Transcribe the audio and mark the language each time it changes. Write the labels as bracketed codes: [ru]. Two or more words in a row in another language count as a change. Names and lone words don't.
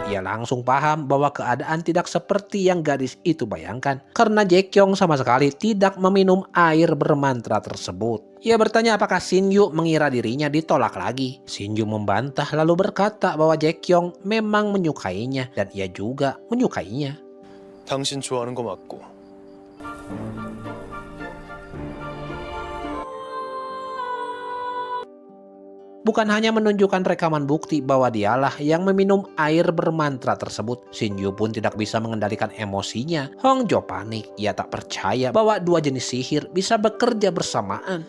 [id] Ia langsung paham bahwa keadaan tidak seperti yang gadis itu bayangkan. Karena Jaekyong sama sekali tidak meminum air bermantra tersebut. Ia bertanya apakah Shin Yu mengira dirinya ditolak lagi. Shin Yu membantah lalu berkata bahwa Jaekyong memang menyukainya dan ia juga menyukainya. [ko] 당신 좋아하는 거 맞고. [id] Bukan hanya menunjukkan rekaman bukti bahwa dialah yang meminum air bermantra tersebut, Shin Yu pun tidak bisa mengendalikan emosinya. Hongjo panik. Ia tak percaya bahwa dua jenis sihir bisa bekerja bersamaan.